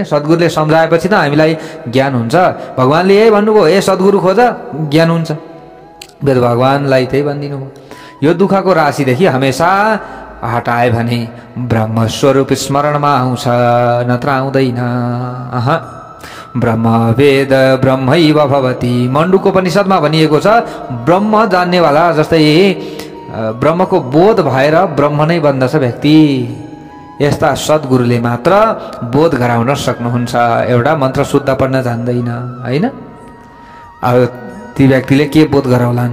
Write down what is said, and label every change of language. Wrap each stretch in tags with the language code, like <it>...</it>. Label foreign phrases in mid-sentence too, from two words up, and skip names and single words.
<ne>सद्गुरुले सम्झाएपछि त हामीलाई ज्ञान हुन्छ। भगवानले यही भन्नुभयो, ए सद्गुरु खोज ज्ञान हुन्छ। वेद भगवानलाई त्यही भनिदिनु भयो। यो दुःखको राशिदेखि हमेसा हटाए भने ब्रह्मस्वरूप स्मरणमा आउँछ, नत्र आउँदैन।</ne> <sa>ब्रह्म वेद ब्रह्मैव भवति।</sa> <ne>मण्डुकोपनिषदमा भनिएको छ, ब्रह्म जान्नेवाला जस्तै ब्रह्मको बोध भएर ब्रह्म नै बन्दछ व्यक्ति। यस्ता सद्गुरुले मात्र बोध गराउन सक्नुहुन्छ। एउटा मन्त्र शुद्ध पढ्न जान्दैन हैन? अब ती व्यक्तिले के बोध गराउलान्?</ne>